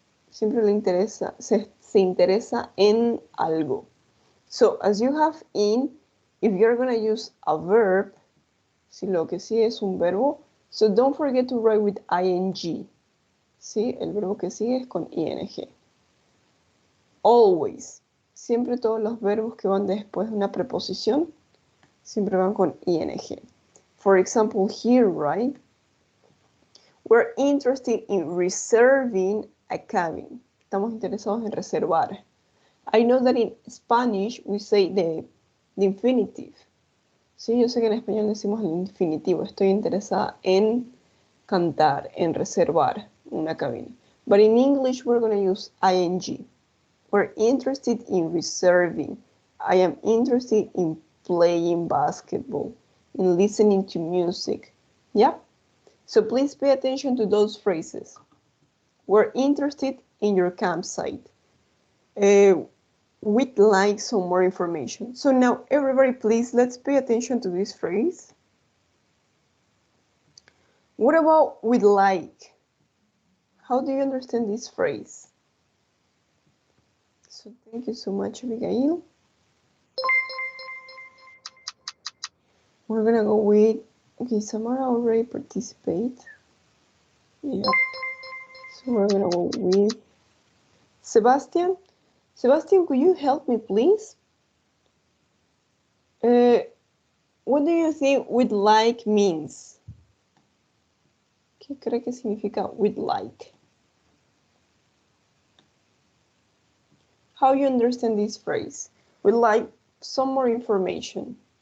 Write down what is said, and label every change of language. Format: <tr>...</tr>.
<es>Siempre le interesa, se interesa en algo.</es> <en>So, as you have in, if you're going to use a verb,</en> <es>si lo que sigue es un verbo,</es> <en>so don't forget to write with ing.</en> <es>¿Sí? El verbo que sigue es con ing.</es> <en>Always.</en> <es>Siempre todos los verbos que van después de una preposición, siempre van con ing.</es> <en>For example, here, right? We're interested in reserving a cabin.</en> <es>Estamos interesados en reservar.</es> <en>I know that in Spanish we say the infinitive.</en> <es>Sí, yo sé que en español decimos el infinitivo. Estoy interesada en cantar, en reservar una cabina.</es> <en>But in English we're going to use ing. We're interested in reserving. I am interested in playing basketball, in listening to music. Yeah? So please pay attention to those phrases. We're interested in your campsite. We'd like some more information. So now, everybody, please, let's pay attention to this phrase. What about we'd like? How do you understand this phrase? So thank you so much, Abigail. We're gonna go with, okay, Samara already participate. Yeah. So we're gonna go with Sebastian. Sebastian, could you help me, please? What do you think "would like" means?</en> <es>¿Qué cree que significa "would like"?</es> <en>How you understand this phrase? Would like some more information.</en>